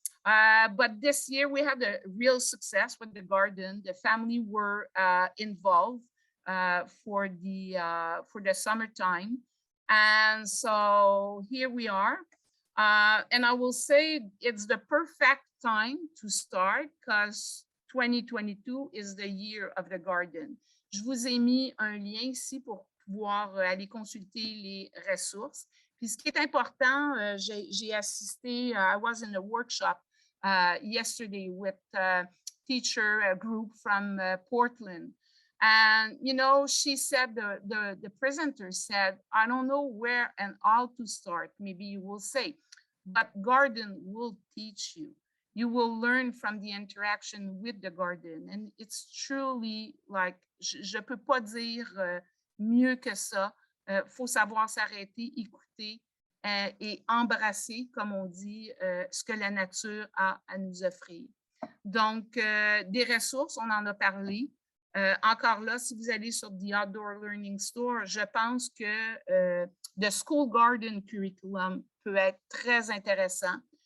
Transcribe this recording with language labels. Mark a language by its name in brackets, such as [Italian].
[English] But this year we had a real success with the garden. The family were involved. for the summertime. And so here we are. And I will say it's the perfect time to start because 2022 is the year of the garden. [French] Je vous ai mis un lien ici pour pouvoir aller consulter les ressources. Puis ce qui est important, j'ai assisté, [English] I was in a workshop yesterday with a teacher group from Portland. And, you know, she said, the presenter said, I don't know where and how to start, maybe you will say, but garden will teach you. You will learn from the interaction with the garden. And it's truly like, [French] je peux pas dire mieux que ça. Faut savoir s'arrêter, écouter et embrasser, comme on dit, ce que la nature a à nous offrir. Donc, des ressources, on en a parlé. Encore là, si vous allez sur The Outdoor Learning Store, je pense que the School Garden Curriculum peut être très intéressant.